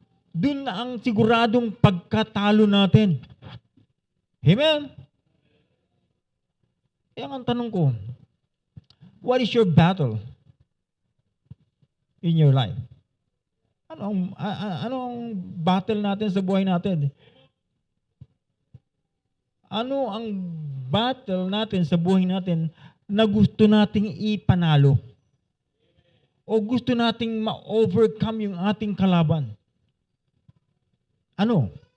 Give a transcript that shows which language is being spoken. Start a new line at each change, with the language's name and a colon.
Filipino: Doon na ang siguradong pagkatalo natin. Amen? Kaya ang tanong ko,
English: what is your battle in your life?
Filipino: Ano ang battle natin sa buhay natin? Ano ang battle natin sa buhay natin na gusto nating ipanalo? O gusto nating ma-overcome yung ating kalaban? Ano?